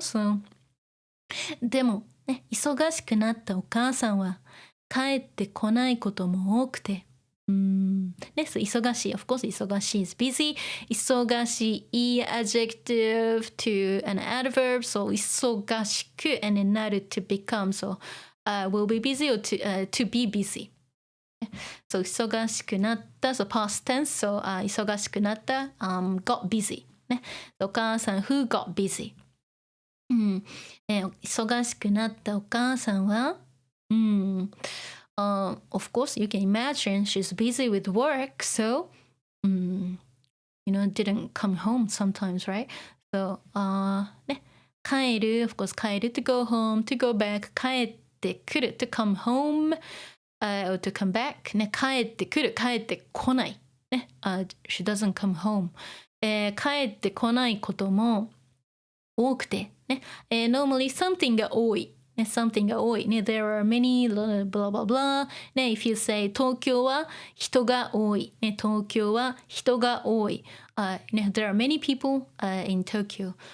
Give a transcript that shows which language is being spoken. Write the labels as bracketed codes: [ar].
[ja] So, でも、ね、忙しくなったお母さんは帰ってこないことも多くて。 [en] so 忙しい of course 忙しい is busy 忙しい adjective to an adverb so 忙しく and then なる to become so will be busy or to be busy so 忙しくなった so past tense so 忙しくなった、got busy ねお母さん who got busy [ja] 忙しくなったお母さんは [en] of course, you can imagine she's busy with work, so, didn't come home sometimes, right? So, ね、帰る, of course, 帰る to go home, to go back, 帰ってくる to come home, or to come back, ね、帰ってくる、 [ja] 帰ってこない、 [en] ね、she doesn't come home. [ja] 帰ってこないことも多くて、ね、normally something が多い。something が多い。 [en] there are many blah blah blah. [ja] if you say 東京は人が多い。東京は人が多い。 [en] there are many people in Tokyo.